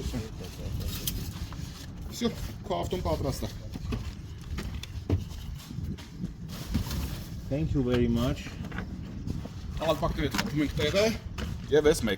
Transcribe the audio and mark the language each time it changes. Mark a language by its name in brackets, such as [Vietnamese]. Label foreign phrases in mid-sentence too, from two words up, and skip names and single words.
[Armenian] Всё, քո ավտոն պատրաստ է։ [English] Thank you very much. [Armenian] Ալպակները թողում ենք տեղը եւ էս մեկ։